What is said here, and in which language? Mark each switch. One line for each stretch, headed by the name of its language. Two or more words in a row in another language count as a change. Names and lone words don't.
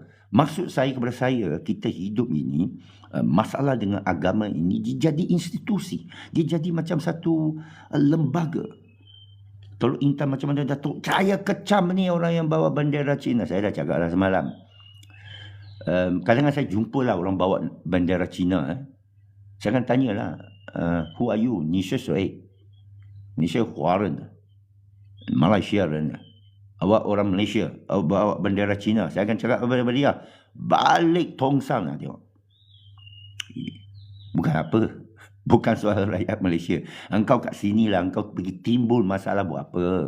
Malay: Maksud saya kepada saya, kita hidup ini, masalah dengan agama ini, dia jadi institusi. Dia jadi macam satu lembaga. Tolong intan macam mana Datuk? Saya kecam ni orang yang bawa bendera Cina. Saya dah cakap lah semalam. Kadang-kadang saya jumpa lah orang bawa bendera Cina. Saya akan tanya lah,
English: who are you?
Chinese: 你是谁? 你是华人, Malaysia人.
Malay: Awak orang Malaysia, awak bawa bendera Cina. Saya akan cakap kepada dia, balik tongsang lah tengok. Bukan apa. Bukan soal rakyat Malaysia. Engkau kat sini lah, engkau pergi timbul masalah buat apa?